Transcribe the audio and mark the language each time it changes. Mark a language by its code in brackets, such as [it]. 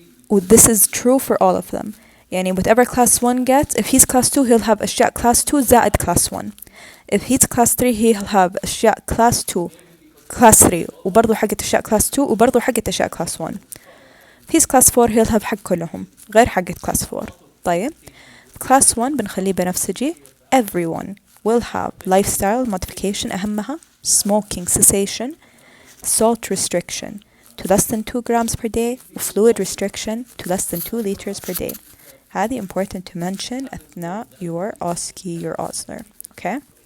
[en] This is true for all of them. يعني whatever class 1 gets, if he's class 2 he'll have أشياء class 2 زائد class 1. If he's class 3 he'll have أشياء class 2 class 3 [ar] وبرضو حقت أشياء [en] class 2 وبرضو حقت أشياء class 1. If he's class 4 he'll have حق كلهم غير حقت class 4. [ar] طيب class 1 بنخليه بنفسجي. [en] Everyone will have lifestyle modification [ar] أهمها [en] smoking cessation, salt restriction to less than 2 grams per day, fluid restriction to less than 2 liters per day. هذه important to mention [ar] أثناء [en] your OSCE, your Osler. Okay?